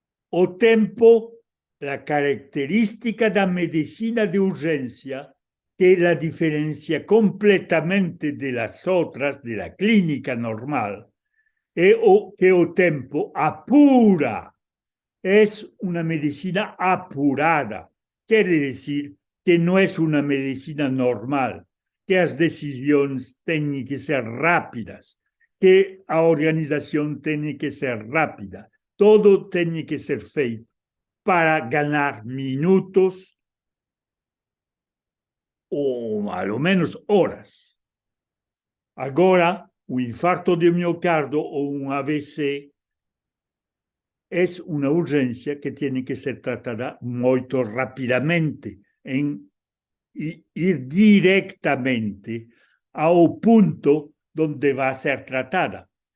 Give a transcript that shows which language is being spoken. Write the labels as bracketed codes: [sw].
[pt] O tempo, [es] la característica [pt] da medicina de urgência, [es] que la diferencia completamente de las otras, de la clínica normal, es que [pt] o tempo apura. [es] Es una medicina apurada. Quiere decir que no es una medicina normal, que las decisiones tienen que ser rápidas, que la organización tiene que ser rápida. [pt] Todo tem que ser feito para ganhar minutos ou, ao menos, horas. Agora, [es] un infarto de miocardio o un AVC es una urgencia que tiene que ser tratada muy rápidamente, y ir directamente al punto donde va a ser tratada.